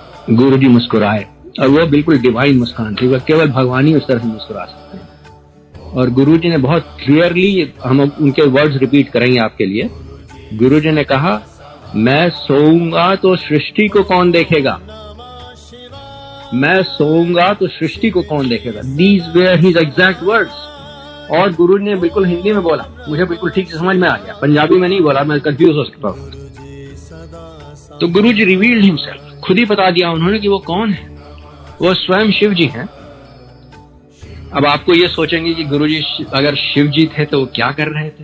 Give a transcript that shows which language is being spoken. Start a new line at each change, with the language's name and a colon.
Hindi: गुरुजी मुस्कुराए, और वो बिल्कुल डिवाइन मुस्कान थी। वह केवल भगवान ही उस तरह से मुस्कुरा सकते हैं। और गुरुजी ने बहुत क्लियरली, हम उनके वर्ड्स रिपीट करेंगे आपके लिए। गुरुजी ने कहा, मैं सोऊंगा तो सृष्टि को कौन देखेगा? मैं सोऊंगा तो सृष्टि को कौन देखेगा?
English: These were his exact words।
Hindi: और गुरुजी ने बिल्कुल हिंदी में बोला, मुझे बिल्कुल ठीक से समझ में आ गया। पंजाबी में नहीं बोला, मैं कंफ्यूज हो सकता हूँ। तो गुरुजी
English: revealed himself,
Hindi: खुद ही बता दिया उन्होंने कि वो कौन है। वो स्वयं शिव जी हैं। अब आपको ये सोचेंगे कि गुरुजी अगर शिव जी थे तो वो क्या कर रहे थे?